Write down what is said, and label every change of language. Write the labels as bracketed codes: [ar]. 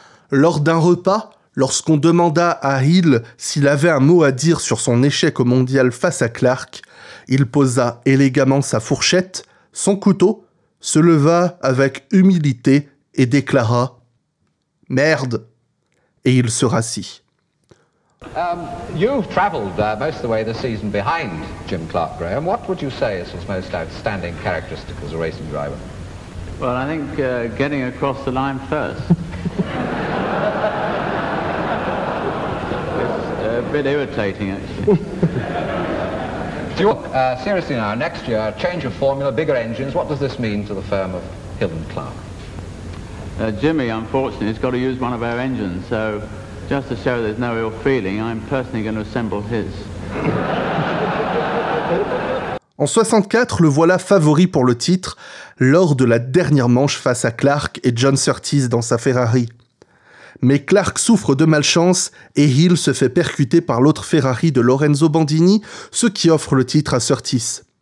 [fr] Lors d'un repas, lorsqu'on demanda à Hill s'il avait un mot à dire sur son échec au mondial face à Clark, il posa élégamment sa fourchette, son couteau, se leva avec humilité et déclara « Merde !» et il se rassit. [en] You've travelled most of the way this season behind Jim Clark Graham. What would you say is his most outstanding characteristic as a racing driver? Well, I think getting across the line first. It's a bit irritating, actually. Do you, seriously now, next year, change of formula, bigger engines, what does this mean to the firm of Hill and Clark? Jimmy, unfortunately, has got to use one of our engines, so just to show there's no ill feeling, I'm personally going to assemble his. [fr] En 64, le voilà favori pour le titre, lors de la dernière manche face à Clark et John Surtees dans sa Ferrari. mais Clark souffre de malchance et Hill se fait percuter par l'autre Ferrari de Lorenzo Bandini, ce qui offre le titre à Surtees.